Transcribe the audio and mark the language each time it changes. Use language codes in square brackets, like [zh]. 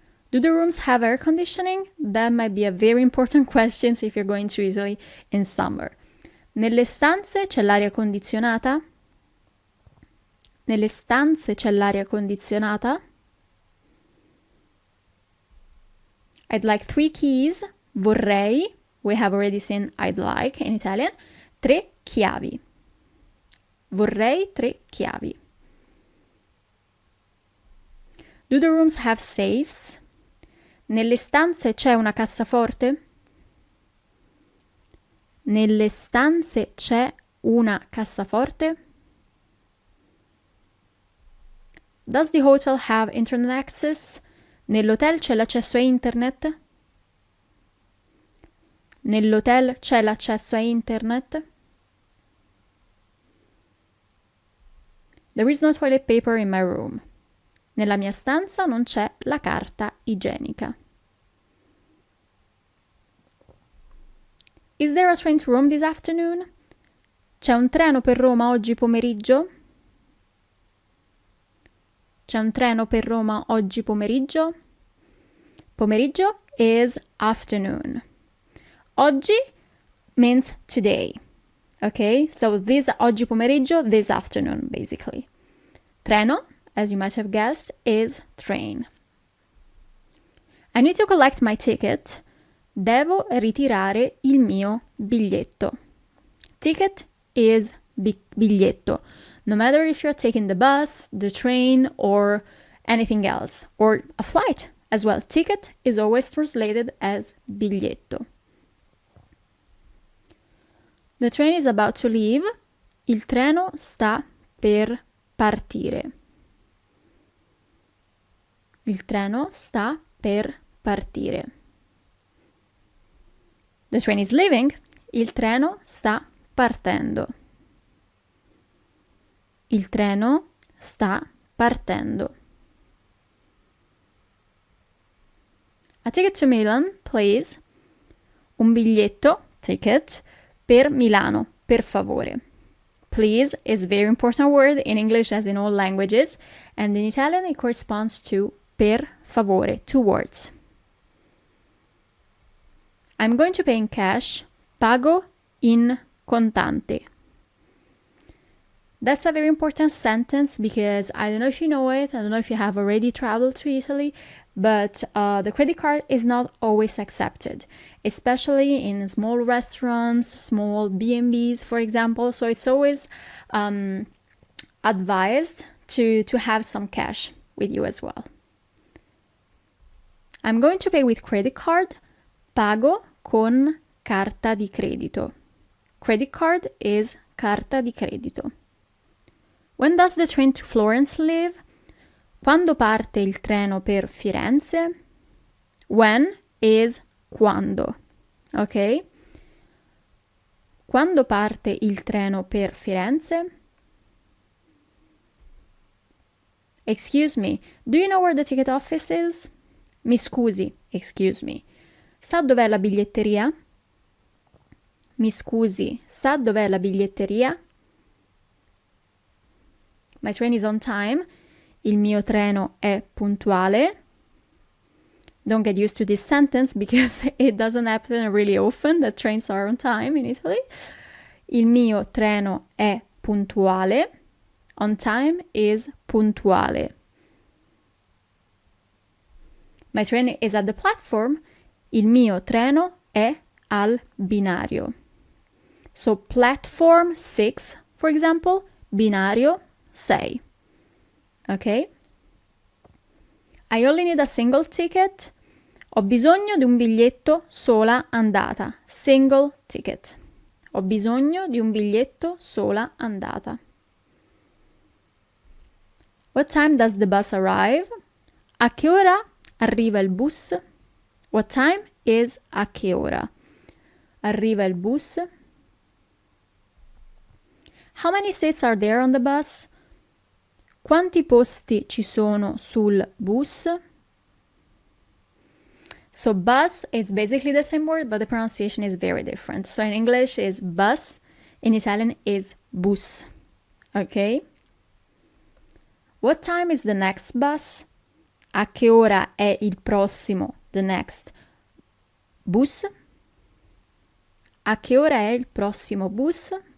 [en] Do the rooms have air conditioning? That might be a very important question if you're going to Italy in summer. [it] Nelle stanze c'è l'aria condizionata? Nelle stanze c'è l'aria condizionata? [en] I'd like 3 keys. Vorrei. We have already seen I'd like in Italian. [it] 3 chiavi. Vorrei 3 chiavi. [en] Do the rooms have safes? [it] Nelle stanze c'è una cassaforte? Nelle stanze c'è una cassaforte? [en] Does the hotel have internet access? [it] Nell'hotel c'è l'accesso a internet? Nell'hotel c'è l'accesso a internet? [en] There is no toilet paper in my room. [it] Nella mia stanza non c'è la carta igienica. [en] Is there a train to Rome this afternoon? [it] C'è un treno per Roma oggi pomeriggio? C'è un treno per Roma oggi pomeriggio? [en] Pomeriggio is afternoon. Oggi means today. Okay, so this oggi pomeriggio, this afternoon, basically. Treno, as you might have guessed, is train. I need to collect my ticket. [it] Devo ritirare il mio biglietto. [en] Ticket is biglietto. No matter if you're taking the bus, the train, or anything else, or a flight as well. Ticket is always translated as biglietto. The train is about to leave. [it] Il treno sta per partire. Il treno sta per partire. [en] The train is leaving. [it] Il treno sta partendo. Il treno sta partendo. [en] A ticket to Milan, please. [it] Un biglietto, [en] ticket, [it] per Milano, per favore. [en] Please is a very important word in English as in all languages, and in Italian it corresponds to per favore, 2 words. I'm going to pay in cash. [it] Pago in contante. [en] That's a very important sentence because I don't know if you know it, I don't know if you have already traveled to Italy, but the credit card is not always accepted, especially in small restaurants, small B&Bs, for example. So it's always advised to have some cash with you as well. I'm going to pay with credit card. [it] Pago con carta di credito. [en] Credit card is [it] carta di credito. [en] When does the train to Florence leave? [it] Quando parte il treno per Firenze? [en] When is [it] quando. [en] Ok? [it] Quando parte il treno per Firenze? [en] Excuse me, do you know where the ticket office is? [it] Mi scusi, [en] excuse me. [it] Sa dov'è la biglietteria? Mi scusi, sa dov'è la biglietteria? [en] My train is on time. [it] Il mio treno è puntuale. [en] Don't get used to this sentence because it doesn't happen really often that trains are on time in Italy. [it] Il mio treno è puntuale. [en] On time is [it] puntuale. [en] My train is at the platform. [it] Il mio treno è al binario. [en] So platform 6, for example, binario 6. Ok? I only need a single ticket. [it] Ho bisogno di un biglietto sola andata. [en] Single ticket. [it] Ho bisogno di un biglietto sola andata. [en] What time does the bus arrive? [it] A che ora arriva il bus? [en] What time is [it] a che ora? Arriva il bus? [en] How many seats are there on the bus? [it] Quanti posti ci sono sul bus? [en] So bus is basically the same word, but the pronunciation is very different. So in English is bus, in Italian is bus. Okay? What time is the next bus? [it] A che ora è il prossimo, [en] the next [it] bus? A che ora è il prossimo bus?